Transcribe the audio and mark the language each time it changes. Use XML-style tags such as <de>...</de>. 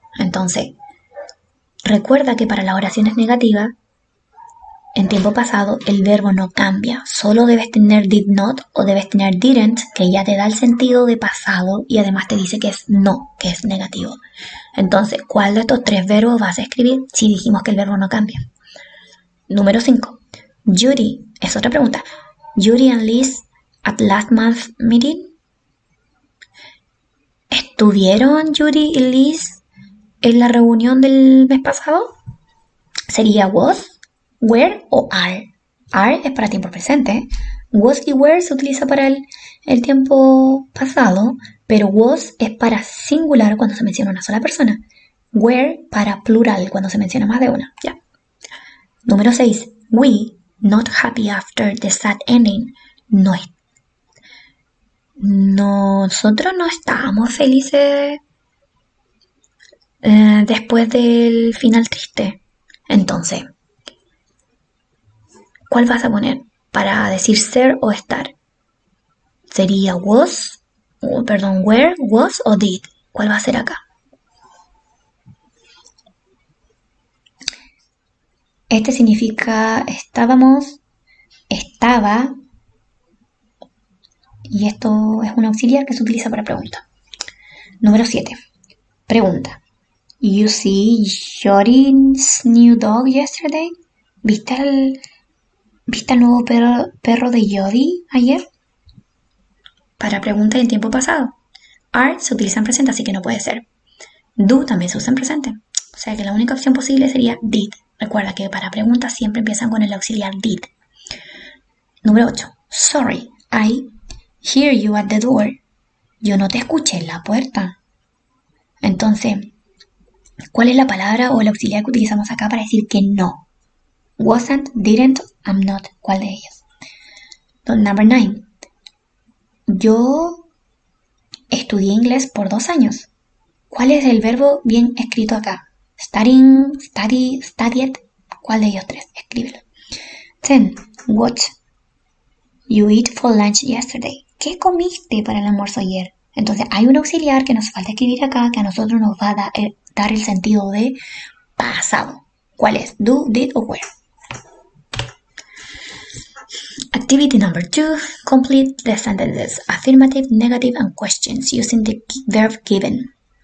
<es>Entonces, recuerda que para las oraciones negativas, en tiempo pasado, el verbo no cambia. Solo debes tener did not o debes tener didn't, que ya te da el sentido de pasado y además te dice que es no, que es negativo. Entonces, ¿cuál de estos tres verbos vas a escribir si dijimos que el verbo no cambia? Número 5. Judy Es otra pregunta.</es> <en>Judy and Liz at last month's meeting.</en> <es>¿Estuvieron Judy y Liz en la reunión del mes pasado? Sería was, were o are. Are es para tiempo presente. Was y were se utiliza para el tiempo pasado, pero was es para singular cuando se menciona una sola persona. Were para plural cuando se menciona más de una. Ya. Número 6.</es> <en>We, not happy after the sad ending.</en> <es>Nosotros no estábamos felices después del final triste. Entonces, ¿cuál vas a poner para decir ser o estar? ¿Sería was, were, was o did? ¿Cuál va a ser acá? Este significa estábamos, estaba, y esto es un auxiliar que se utiliza para pregunta. Número 7. Pregunta.</es> <en>You see Jody's new dog yesterday?</en> <es>¿Viste al nuevo perro de Jody ayer? Para pregunta en tiempo pasado. Are se utiliza en presente, así que no puede ser. Do también se usa en presente. O sea que la única opción posible sería did. Recuerda que para preguntas siempre empiezan con el auxiliar did. Número 8.</es> <en>Sorry, I hear you at the door.</en> <es>Yo no te escuché en la puerta. Entonces, ¿cuál es la palabra o el auxiliar que utilizamos acá para decir que no?</es> <en>Wasn't, didn't, I'm not.</en> <es>¿Cuál de ellos?</es> <en>Number 9.</en> <es>Yo estudié inglés por 2 años. ¿Cuál es el verbo bien escrito acá? Studying, study, studied. ¿Cuál de ellos 3? Escríbelo. 10.</es> <en>What you eat for lunch yesterday.</en> <es>¿Qué comiste para el almuerzo ayer? Entonces hay un auxiliar que nos falta escribir acá que a nosotros nos va a dar el sentido de pasado. ¿Cuál es? Do, did o were.</es> <en>Activity number 2. Complete the sentences affirmative, negative, and questions using the verb given.</en>